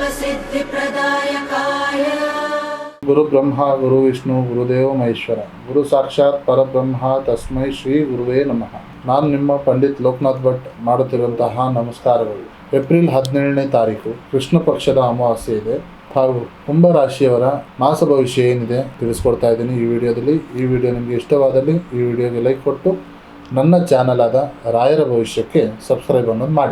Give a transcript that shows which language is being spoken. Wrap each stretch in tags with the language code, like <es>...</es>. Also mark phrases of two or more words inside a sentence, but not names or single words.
<sa>सिद्धिप्रदायकाय गुरु ब्रह्मा गुरु विष्णु गुरुदेव महेश्वर गुरु साक्षाತ್ ಪರಬ್ರಹ್ಮ ತಸ್ಮೈ ಶ್ರೀ ಗುರುವೇ ನಮಃ.</sa> <kn>ನಾನು ನಿಮ್ಮ ಪಂಡಿತ್ ಲೋಕನಾಥ್ ಭಟ್ ಮಾಡುತ್ತಿರುವಂತಹ ನಮಸ್ಕಾರಗಳು. ಏಪ್ರಿಲ್ 17ನೇ ತಾರೀಕು ಕೃಷ್ಣ ಪಕ್ಷದ ಅಮಾವಾಸ್ಯೆ ಇದೆ ಹಾಗೂ ಕುಂಭರಾಶಿಯವರ ಮಾಸ ಭವಿಷ್ಯ ಏನಿದೆ ತಿಳಿಸ್ಕೊಡ್ತಾ ಇದ್ದೀನಿ ಈ ವಿಡಿಯೋದಲ್ಲಿ. ಈ ವಿಡಿಯೋ ನಿಮಗೆ ಇಷ್ಟವಾದಲ್ಲಿ ಈ ವಿಡಿಯೋಗೆ ಲೈಕ್ ಕೊಟ್ಟು ನನ್ನ ಚಾನಲ್ ಆದ ರಾಯರ ಭವಿಷ್ಯಕ್ಕೆ ಸಬ್ಸ್ಕ್ರೈಬ್ ಅನ್ನೋದು ಮಾಡಿ.</kn>